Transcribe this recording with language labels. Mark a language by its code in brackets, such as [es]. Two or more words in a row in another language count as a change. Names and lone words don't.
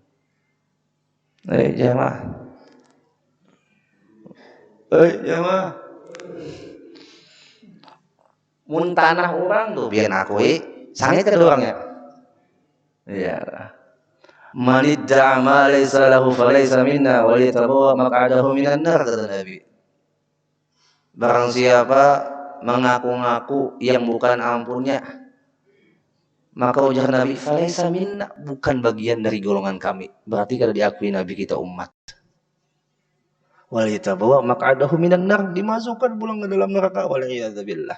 [bjn] Jamaah. Jamaah. Mun tanah orang tuh pian akui, sangit kada orangnya? [ar] Iya. من ادعى ما ليس له فليس منا وليتبوأ مقعده من النار, [bjn] kata Nabi. Barang siapa mengaku-ngaku yang bukan ampunnya, maka ujar Nabi, [ar] فليس منا, [bjn] bukan bagian dari golongan kami. Berarti kada diakui Nabi kita umat. [ar] وليتبوأ مقعده من النار, [bjn] dimasukkan pulang ke dalam neraka, waliyadzubillah.